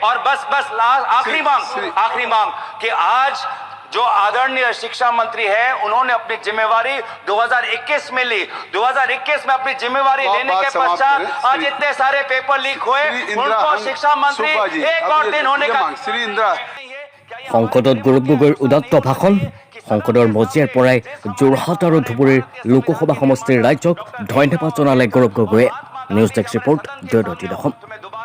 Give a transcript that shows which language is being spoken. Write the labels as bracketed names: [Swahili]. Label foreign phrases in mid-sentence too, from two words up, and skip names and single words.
[Hindi] और बस आखिरी मांग कि आज जो आदरणीय शिक्षा मंत्री है उन्होंने अपनी जिम्मेवारी 2021 में ली, 2021 में अपनी जिम्मेवारी लेने के पश्चात आज इतने सारे पेपर लीक हुए, उनको शिक्षा मंत्री एक और दिन होने का [Assamese] সংসদত গৌৰৱ গগৈৰ উদাত্ত ভাষণ। সংসদৰ মজিয়াৰ পৰাই যোৰহাট আৰু ধুবুৰীৰ লোকসভা সমষ্টিৰ ৰাইজক ধন্যবাদ জনালে গৌৰৱ গগৈয়ে। নিউজ ডেস্ক ৰিপৰ্ট, জয়দত্তি অসম।